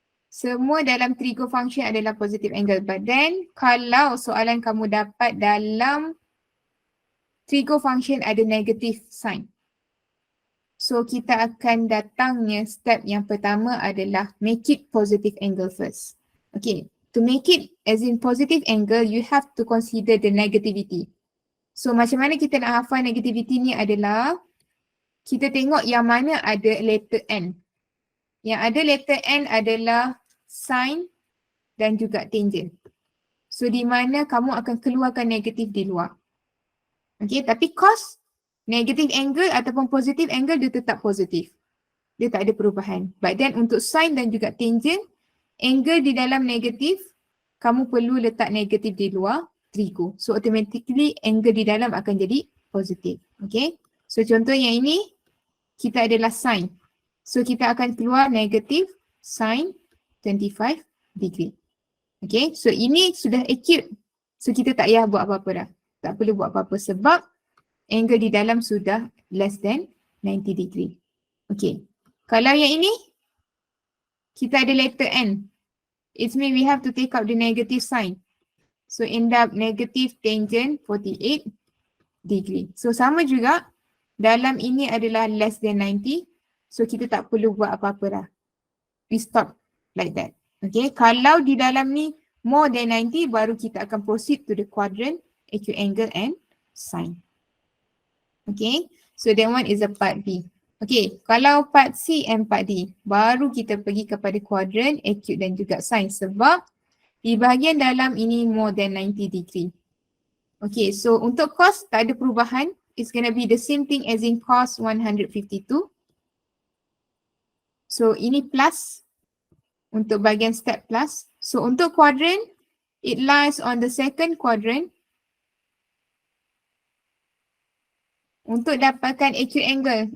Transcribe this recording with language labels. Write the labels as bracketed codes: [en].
[ms] Semua dalam trigo function adalah positive angle. [en] But then [ms] kalau soalan kamu dapat dalam trigo function ada negative sign. So kita akan datangnya step yang pertama adalah make it positive angle first. [en] Okay, to make it as in positive angle, you have to consider the negativity. [ms] So macam mana kita nak hafal negativity ni adalah kita tengok yang mana ada letter N. Yang ada letter N adalah sin dan juga tangent. So di mana kamu akan keluarkan negatif di luar. Okay, tapi cos negative angle ataupun positive angle dia tetap positif. Dia tak ada perubahan. But then untuk sin dan juga tangent, angle di dalam negatif, kamu perlu letak negatif di luar. trigo. So automatically angle di dalam akan jadi positif. Okay. So contoh yang ini kita adalah sin. So kita akan keluar negatif sin 25 degree. Okay. So ini sudah acute. So kita tak payah buat apa-apa dah. Tak perlu buat apa-apa sebab angle di dalam sudah less than 90 degree. Okay. Kalau yang ini kita ada letter n. [en] It means we have to take out the negative sign. So end up negative tangent 48 degree. [ms] So sama juga dalam ini adalah less than 90. So kita tak perlu buat apa-apa dah. [en] We stop like that. [ms] Okay. Kalau di dalam ni [en] more than 90 [ms] baru kita akan [en] proceed to the quadrant, acute angle and sine. [ms] Okay. [en] So that one is a part B. [ms] Okay. Kalau part C and part D baru kita pergi kepada quadrant, acute dan juga sine sebab di bahagian dalam ini [en] more than 90 degree. [ms] Okay, so untuk cos tak ada perubahan. [en] It's gonna be the same thing as in cos 152. [ms] So ini plus. Untuk bahagian step plus. [en] So untuk quadrant, it lies on the second quadrant. [ms] Untuk dapatkan acute angle.